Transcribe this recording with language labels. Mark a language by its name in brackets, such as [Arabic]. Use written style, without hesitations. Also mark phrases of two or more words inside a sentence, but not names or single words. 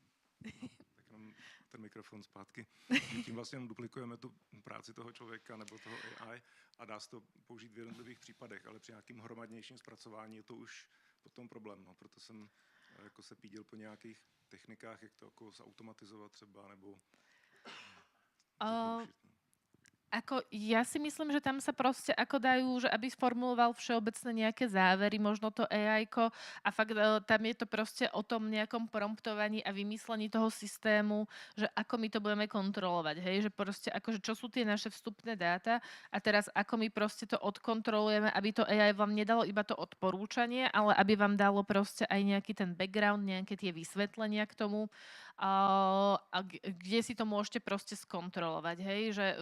[Czech] Tak jenom ten mikrofon zpátky. Tím vlastně jenom duplikujeme tu práci toho člověka nebo toho AI a dá se to použít v jednotlivých případech, ale při nějakým hromadnějším zpracování je to už potom problém. No. Proto jsem jako se pídil po nějakých technikách, jak to jako zautomatizovat třeba nebo [Slovak] Ako, ja si myslím, že tam sa proste ako dajú, že aby sformuloval všeobecne nejaké závery, možno to AI-ko a fakt tam je to proste o tom nejakom promptovaní a vymyslení toho systému, že ako my to budeme kontrolovať, hej, že proste akože čo sú tie naše vstupné dáta a teraz ako my proste to odkontrolujeme, aby to AI vám nedalo iba to odporúčanie, ale aby vám dalo proste aj nejaký ten background, nejaké tie vysvetlenia k tomu, a kde si to môžete proste skontrolovať, hej, že